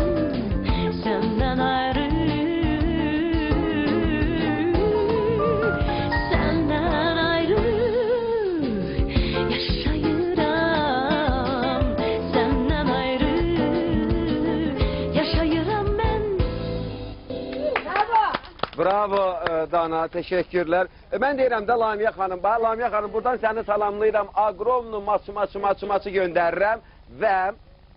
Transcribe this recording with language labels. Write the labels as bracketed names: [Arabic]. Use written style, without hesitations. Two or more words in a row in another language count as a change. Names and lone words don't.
[Azerbaijani] Senden ayrı. Senden ayrı yaşayıram. Senden ayrı yaşayıram ben. Bravo Dana, teşekkürler. Ben deyirəm də Lamiyə xanım, Lamiyə xanım buradan səni salamlayıram. Aqrovnu maçı göndərirəm və